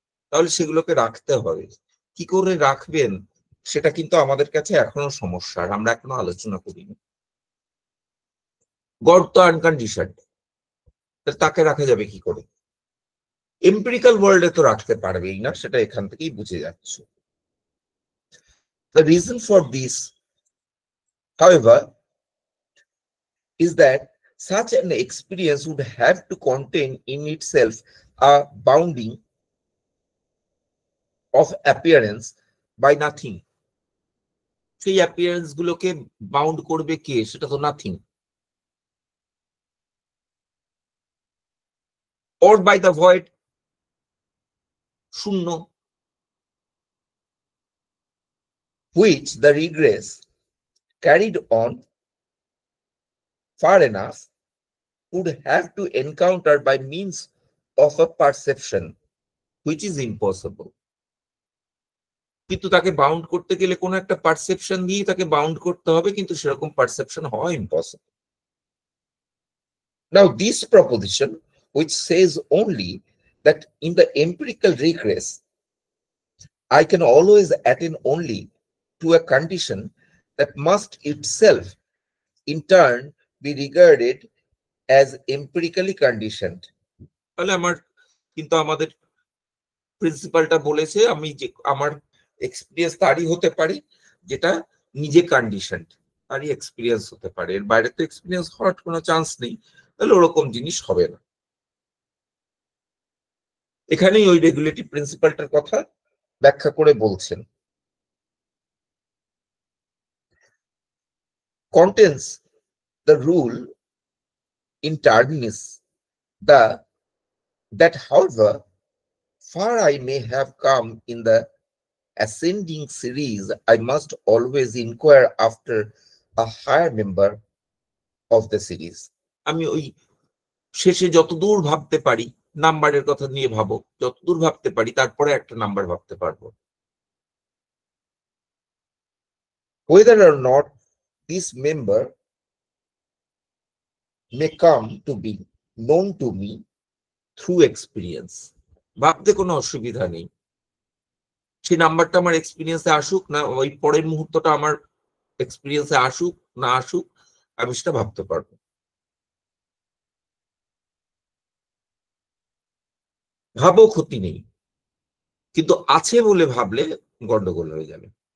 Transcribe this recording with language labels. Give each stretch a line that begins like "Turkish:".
Bangla: তাহলে সেগুলোকে রাখতে হবে। কি করে রাখবেন সেটা কিন্তু আমাদের কাছে এখনো সমস্যা, আমরা এখনো আলোচনা করিনি। গড তো আনকন্ডিশনড, তাকে রাখা যাবে কি করে? এম্পিরিক্যাল ওয়ার্ল্ডে তো রাখতে পারবেই না, সেটা এখান থেকেই বুঝে যাচ্ছে।
English: The reason for this, however, is that such an experience would have to contain in itself a bounding of appearance by nothing.
Bangla: সেই অ্যাপিয়ারেন্স গুলোকে বাউন্ড করবে কে? সেটা তো nothing.
English: or by the void, শূন্য, which the regress carried on far enough would have to encounter by means of a perception which is impossible.
Bangla: কিন্তু তাকে bound করতে গেলে কোনো একটা পারসেপশন দিয়ে তাকে বাউন্ড করতে হবে, কিন্তু সেরকম পারসেপশন হওয়া impossible.
English: Now this proposition, which says only that in the empirical regress I can always attain only to a condition that must itself in turn be regarded as empirically conditioned.
Bangla: তাহলে আমাদের প্রিন্সিপালটা বলেছে আমি যে আমার experience তারই হতে পারি যেটা নিজে কন্ডিশনড, তারই এক্সপিরিয়েন্স হতে পারে, এর বাইরে তো এক্সপিরিয়েন্স হওয়ার কোনো চান্স নেই। তাহলে ওরকম জিনিস হবে না। এখানেই ওই রেগুলেটিভ প্রিন্সিপালটার কথা ব্যাখ্যা করে বলছেন।
English: Contains the rule in tardiness that however far I may have come in the ascending series, I must always inquire after a higher member of the series.
Bangla: আমি ওই শেষে যতদূর ভাবতে পারি, নাম্বারের কথা নিয়ে ভাবো, যতদূর ভাবতে পারি তারপরে একটা নাম্বার ভাবতে পারবো।
English: Whether or not this member may come to be known to me through experience,
Bangla: ভাবতে কোনো অসুবিধা নেই। সেই নাম্বারটা আমার এক্সপিরিয়েন্সে আসুক না, ওই পরের মুহূর্তটা আমার এক্সপিরিয়েন্সে আসুক না আসুক, আমি সেটা ভাবতে পারবো। ভাবো, ক্ষতি নেই, কিন্তু আছে বলে ভাবলে গন্ডগোল হয়ে যাবে।